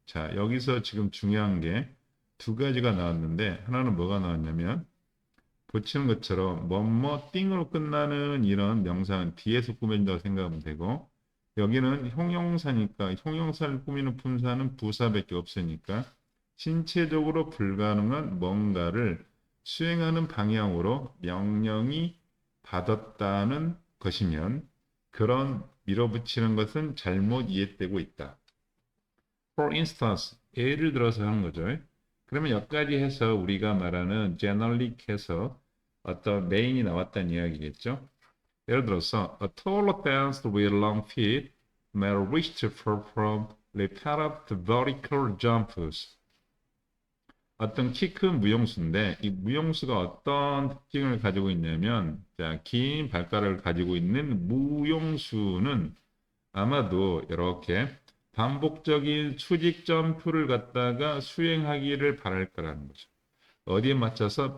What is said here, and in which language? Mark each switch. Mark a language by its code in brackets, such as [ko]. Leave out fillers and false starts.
[ko] 여기서 지금 중요한 게 두 가지가 나왔는데 하나는 뭐가 나왔냐면 붙이는 것처럼 뭐뭐 띵으로 끝나는 이런 명사는 뒤에서 꾸며진다고 생각하면 되고 여기는 형용사니까 형용사를 꾸미는 품사는 부사밖에 없으니까 신체적으로 불가능한 뭔가를 수행하는 방향으로 명령이 받았다는 것이면 그런 밀어붙이는 것은 잘못 이해되고 있다. [en] For instance, [ko] 예를 들어서 하는 거죠. 그러면 여기까지 해서 우리가 말하는 generally 해서 어떤 메인이 나왔다는 이야기겠죠. 예를 들어서 [en] a taller dancer with long feet may wish to perform repeated vertical jumps. [ko] 어떤 키 큰 무용수인데 이 무용수가 어떤 특징을 가지고 있냐면 긴 발가락을 가지고 있는 무용수는 아마도 이렇게 반복적인 수직 점프를 갖다가 수행하기를 바랄 거라는 거죠. 어디에 맞춰서?